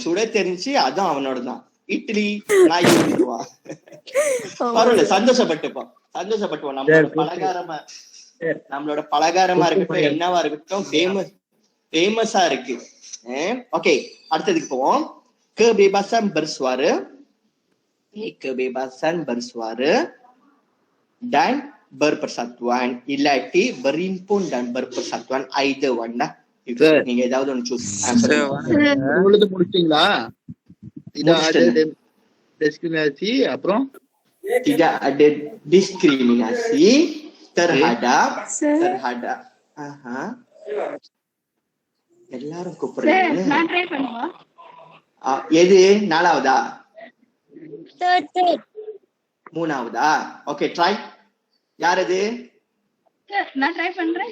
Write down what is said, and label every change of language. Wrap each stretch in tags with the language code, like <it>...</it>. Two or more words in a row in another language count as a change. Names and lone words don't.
<ta>சுட தெரிஞ்சு அதுவும் அவனோட தான். இட்லி நாய் சொல்லிடுவான். பரவாயில்ல, சந்தோஷப்பட்டுப்போம். நம்மளோட பலகாரமா இருக்கட்டும், என்னவா இருக்கட்டும், ஃபேமஸா இருக்கு. ஓகே, அடுத்ததுக்கு போவோம்.</ta> <ms>kebebasan bersuara dan berpersatuan, ilatih berhimpun dan berpersatuan,</ms> <en>either one</en> <ms>lah.</ms> <ta>நீங்க ஏதாவது ஒன்று சூஸ். உங்களுக்கு முடிச்சீங்களா?</ta> <ms>tidak ada diskriminasi, அப்புறம் tidak ada diskriminasi terhadap</ms> <ta>எல்லாரும் கூப்பிடுறீங்க. எது நாலாவதா? மூணாவதா? ஓகே, ட்ரை. யார் அது? நான் ட்ரை பண்றேன்.</ta>